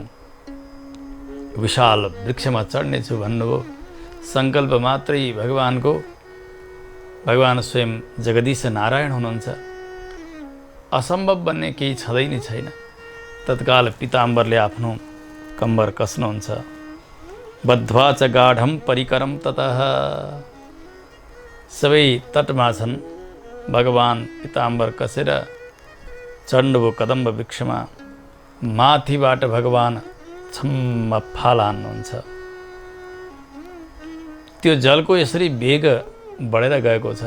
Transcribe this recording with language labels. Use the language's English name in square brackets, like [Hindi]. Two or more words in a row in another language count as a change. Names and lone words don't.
[Nepali] विशाल वृक्षमा चढ्नेछु भन्नुभयो। सङ्कल्प मात्रै भगवानको, भगवान स्वयं जगदीश नारायण हुनुहुन्छ। असम्भव भन्ने केही छँदै नै छैन। तत्काल पीताम्बरले आफ्नो कम्बर कस्नुहुन्छ। [Sanskrit] बद्ध्वा च गाढं परिकरं ततः। [Nepali] सबै तटमा छन्। भगवान पीताम्बर कसेर चढ्नुभयो कदम्ब वृक्षमा। माथिबाट भगवान छम्म फाल हान्नुहुन्छ। त्यो जलको यसरी वेग बढेर गएको छ।